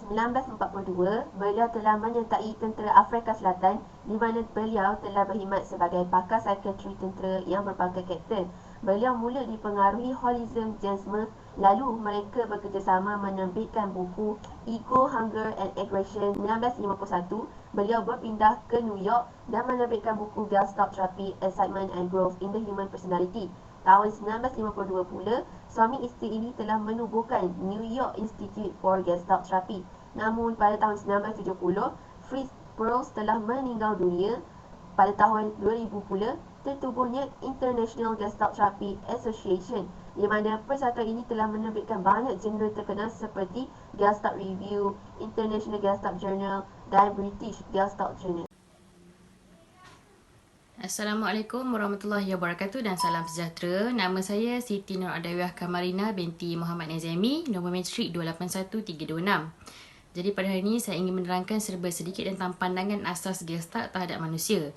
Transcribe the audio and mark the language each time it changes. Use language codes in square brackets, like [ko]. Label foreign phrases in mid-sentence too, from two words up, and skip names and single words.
[ms] 1942, beliau telah menyertai tentera Afrika Selatan, di mana beliau telah berkhidmat sebagai pakar psikiatri tentera yang berpangkat kapten. Beliau mula dipengaruhi holism Jansmer, lalu mereka bekerjasama menerbitkan buku Ego, Hunger and Aggression. 1951, beliau berpindah ke New York dan menerbitkan buku Gestalt Therapy, Excitement and Growth in the Human Personality. Tahun 1952 pula, suami isteri ini telah menubuhkan New York Institute for Gestalt Therapy. Namun pada tahun 1970, Fritz Perls telah meninggal dunia. Pada tahun 2000 pula, tertubuhnya International Gestalt Therapy Association, di mana persatuan ini telah menerbitkan banyak jurnal terkenal seperti Gestalt Review, International Gestalt Journal dan British Gestalt Journal. [ar] السلام عليكم ورحمة الله وبركاته [ms] dan salam sejahtera. Nama saya Siti Nur Adawiyah Kamarina binti Muhammad Nazami, nombor matrik 281326. Jadi pada hari ini saya ingin menerangkan serba sedikit tentang pandangan asas Gestalt terhadap manusia.